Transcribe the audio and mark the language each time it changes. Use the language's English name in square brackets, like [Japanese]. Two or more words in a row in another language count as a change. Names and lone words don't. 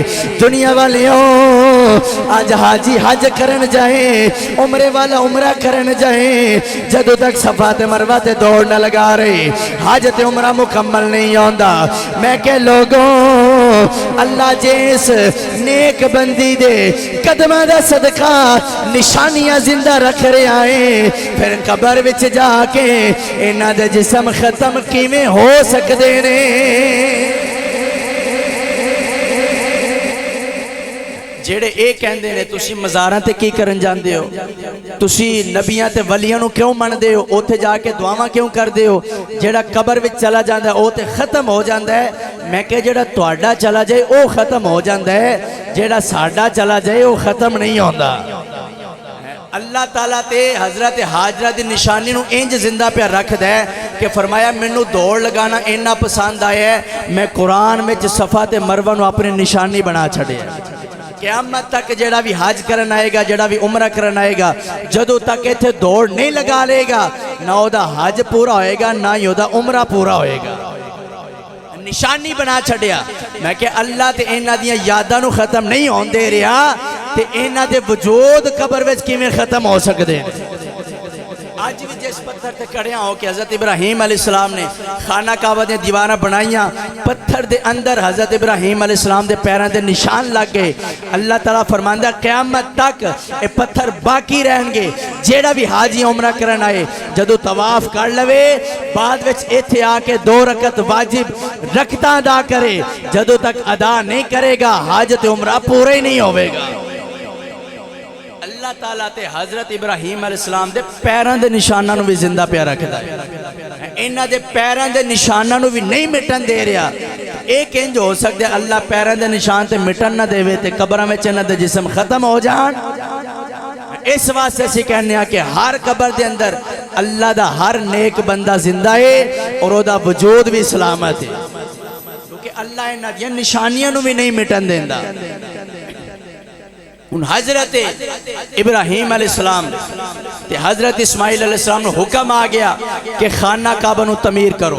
[Punjabi] دنیا والیوں آج حاجی حج کرن جائیں، عمرے والا عمرہ کرن جائیں، جدو تک صفا تے مروہ تے دوڑ نہ لگا رہے حج تے عمرہ مکمل نہیں ہوندہ۔ میں کہ لوگوں اللہ جیس نیک بندی دے قدمہ دا صدقہ نشانیاں زندہ رکھ رہے آئے، پھر قبر وچ جا کے انہاں دے جسم ختم کیویں ہو سکدے نے؟ جیڑے اے کہندے نے تسی مزاراں تے کی کرن جاندے ہو، تسی نبیاں تے ولیاں نو کیوں من دے ہو، اوتھے جا کے دعاواں کیوں کر دے ہو؟ جیڑا قبر وچ چلا جاندا ہے او تے ختم ہو جاندا ہے۔ میں کہ جیڑا تہاڈا چلا جائے او ختم ہو جاندا ہے، جیڑا ساڈا چلا جائے او ختم نہیں ہوندا۔ اللہ تعالیٰ تے حضرت حاجرہ دی نشانی نو انج زندہ پہ رکھ دے کہ فرمایا منو دوڑ لگانا اینا پسند آیا ہے، میں قرآن میں صفا تے مروہ نو اپنی نشانی بنا چھڑے ہیں۔ قیامت تک جڑا بھی حج کرن آئے گا، جڑا بھی عمرہ کرن آئے گا، جدو تک ایتھے دوڑ نہیں لگا لے گا، نہ او دا حج پورا ہوئے گا، نہ ہی او دا عمرہ پورا ہوئے گا۔ نشانی بنا چھڑیا۔ میں کہ اللہ تے اینا دیاں یاداں نو ختم نہیں ہون دے رہا، تے اینا دے وجود قبر وچ کیویں ختم ہو سکدے ہیں۔ آج بھی جس پتھر تے کڑیاں ہو کہ حضرت ابراہیم علیہ السلام نے خانہ کعبہ دے دیوارہ بنائیاں، پتھر دے اندر حضرت ابراہیم علیہ السلام دے پیران دے نشان لگ گئے۔ اللہ تعالیٰ فرماندہ قیامت تک اے پتھر باقی رہن گے۔ جیڑا بھی حاجی عمرہ کرن آئے جدو طواف کر لوے، بعد وچ ایتھے آکے 2 رکعت واجب رکعتاں ادا کرے، جدو تک ادا نہیں کرے گا حاج تے عمرہ پورے ہی نہیں ہوئے گا۔ اللہ تعالیٰ تے حضرت ابراہیم علیہ السلام دے پیران دے نشانہ نو بھی زندہ پیا رکھدا ہے. انہاں دے پیران دے نشانہ نو بھی نہیں مٹن دے رہا. ایک انج ہو سکتے اللہ پیران دے نشان تے مٹن نہ دے تے قبرہ میں چنہ دے جسم ختم ہو جان. اس واسطے سے کہنے ہیں کہ ہر قبر دے اندر اللہ دا ہر نیک بندہ زندہ ہے اور او دا وجود بھی سلامت ہے کیونکہ اللہ انہاں دی نشانیاں نو بھی نہیں مٹن دیندا. ان حضرت ابراہیم علیہ السلام تے حضرت اسماعیل علیہ السلام نے حکم آ گیا کہ خانہ کعبہ نو تعمیر کرو.